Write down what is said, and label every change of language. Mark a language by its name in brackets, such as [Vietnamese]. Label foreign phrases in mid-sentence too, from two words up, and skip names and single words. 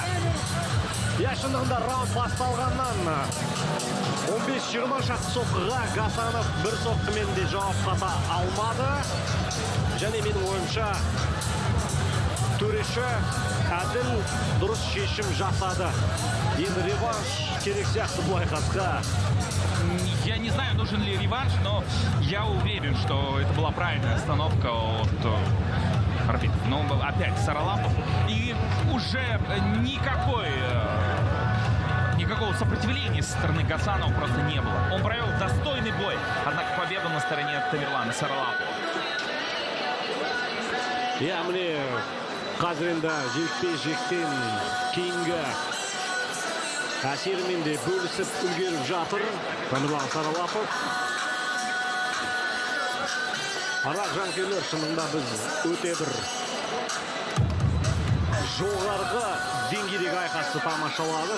[Kazakh] Шындығында раунд басталғаннан 15-20 шақты соққыға Гасанов бір соққымен де жауап қата алмады. Және менің ойымша төреші әділ дұрыс шешім жасады. Енді реванш керек сияқты бұл айқасқа. [Russian] Я не знаю, нужен ли реванш, но я уверен, что это была правильная остановка от арбитра. Но опять Саралапов. И уже никакого сопротивления со стороны Гасанова просто не было. Он провел достойный бой, однако победа на стороне Тамерлана Саралапова. [Kazakh] Міне қазір енді жекпе-жектен кейінгі әсерімен де бөлісіп үлгеріп жатыр Тамерлан Саралапов. Арақ жанкүйерлер, шынында біз өте бір жоғарғы деңгейдегі айқасты тамашаладық.